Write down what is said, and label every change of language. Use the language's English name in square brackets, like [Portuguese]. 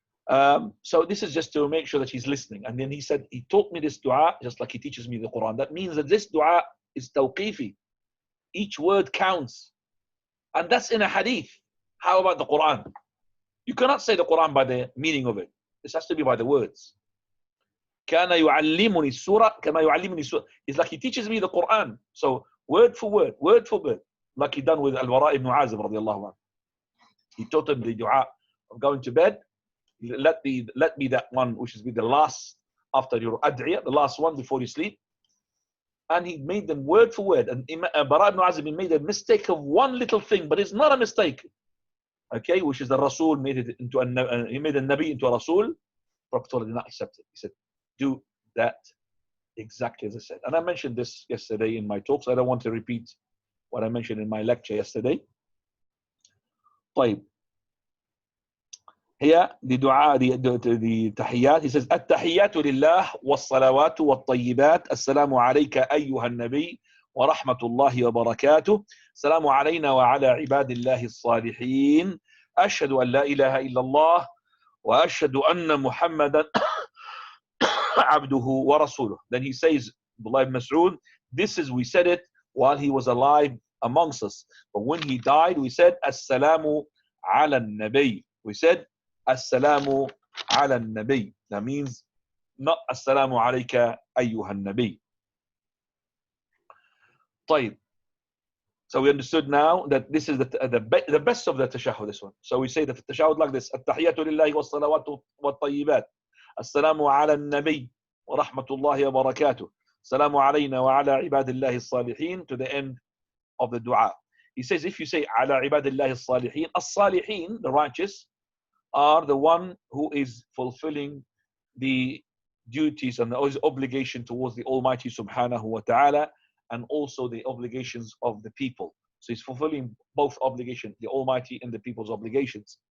[English] So this is just to make sure that he's listening. And then he said, he taught me this dua just like he teaches me the Quran. That means that this dua is tawqifi. Each word counts. And that's in a hadith. How about the Quran? You cannot say the Quran by the meaning of it. This has to be by the words. [Arabic] كان يعلمني السورة كما يعلمني السورة. [English] It's like he teaches me the Quran. So word for word, like he done with Al-Bara ibn Azib radiallahu anhu. He taught him the dua of going to bed. Let me that one which is the last after your ad'iyah, the last one before you sleep. And he made them word for word. And Bara ibn Azib made a mistake of one little thing, but it's not a mistake. Okay, which is the Rasul made it into he made a Nabi into a Rasul. Prophet did not accept it. He said, do that exactly as I said. And I mentioned this yesterday in my talks. I don't want to repeat what I mentioned in my lecture yesterday. [Arabic] طيب. [English] Here, the dua, the tahiyyat, he says, [Arabic] التحيات لله والصلوات والطيبات السلام عليك أيها النبي ورحمة الله وبركاته السلام علينا وعلى عباد الله الصالحين أشهد أن لا إله إلا الله وأشهد أن محمدا عبده ورسوله. [English] Then he says, Abdullah ibn Mas'ud, we said it while he was alive amongst us. But when he died, we said, Assalamu ala nabi. We said, Assalamu ala nabi. That means, not Assalamu alayka ayyuhan nabi. [Arabic] طيب. [English] So we understood now that this is the best of the tashahhud, this one. So we say the tashahhud like this, [Arabic] التحيات لله والصلوات والطيبات السلام على النبي ورحمة الله وبركاته السلام علينا وعلى عباد الله الصالحين [English] to the end of the dua. He says, if you say [Arabic] على عباد الله الصالحين, الصالحين, [English] the righteous, are the one who is fulfilling the duties and the obligation towards the Almighty subhanahu wa ta'ala, and also the obligations of the people. So he's fulfilling both obligations, the Almighty and the people's obligations.